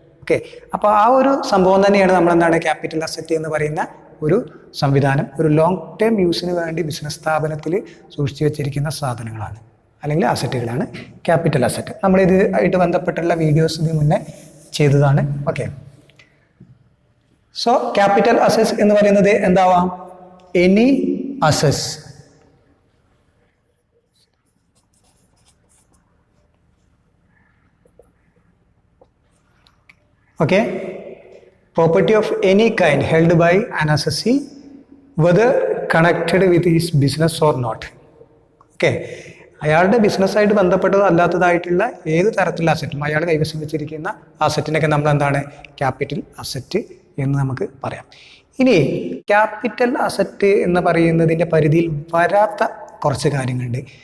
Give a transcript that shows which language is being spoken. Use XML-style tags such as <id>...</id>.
<ml>Okay, അപ്പോൾ ആ ഒരു സംഭവം തന്നെയാണ് നമ്മൾ എന്താണ് ക്യാപിറ്റൽ അസറ്റ് എന്ന് പറയുന്ന ഒരു സംവിധാനം. ഒരു ലോങ് ടേം യൂസിന് വേണ്ടി ബിസിനസ് സ്ഥാപനത്തിൽ സൂക്ഷിച്ചു വെച്ചിരിക്കുന്ന സാധനങ്ങളാണ് അല്ലെങ്കിൽ അസറ്റുകളാണ് ക്യാപിറ്റൽ അസറ്റ്. നമ്മളിത് ആയിട്ട് ബന്ധപ്പെട്ടുള്ള വീഡിയോസ് ഇതിന് മുന്നേ ചെയ്തതാണ്. ഓക്കെ, സോ ക്യാപിറ്റൽ അസറ്റ്സ് എന്ന് പറയുന്നത് എന്താവാം?</ml> <en>Any assess okay, property of any kind held by an assessee whether connected with his business or not.</en> <ml>Okay, അയാളുടെ ബിസിനസ്സായിട്ട് ബന്ധപ്പെട്ടതോ അല്ലാത്തതായിട്ടുള്ള ഏത് തരത്തിലുള്ള അസറ്റും അയാൾ കൈവശം വെച്ചിരിക്കുന്ന അസറ്റിനൊക്കെ നമ്മൾ എന്താണ് ക്യാപിറ്റൽ അസറ്റ് എന്ന് നമുക്ക് പറയാം. ഇനി ക്യാപിറ്റൽ അസറ്റ് എന്ന് പറയുന്നതിൻ്റെ പരിധിയിൽ വരാത്ത കുറച്ച് കാര്യങ്ങളുണ്ട്.</ml>